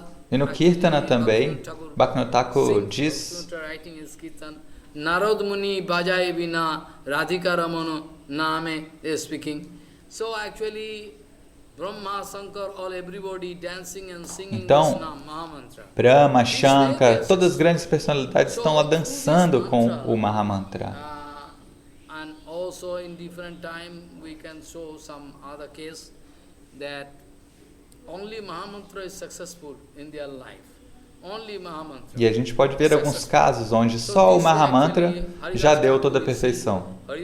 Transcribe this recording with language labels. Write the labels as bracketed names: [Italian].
[Portuguese] E no Kirtana também, Bhaktivinoda Thakur diz: [Bangla] Narad Muni Bajai Vina Radhika Ramana Name [Portuguese] speaking. [English] So actually Brahma, Shankar, all everybody dancing and singing this Mahamantra. [Portuguese] Brahma, Shankar, todas as grandes personalidades estão lá dançando com o Mahamantra. [English] And also in different time we can show some other case that only Mahamantra is successful in their life. Only Mahamantra. [Portuguese] E a gente pode ver alguns casos onde só o Mahamantra já deu toda a perfeição.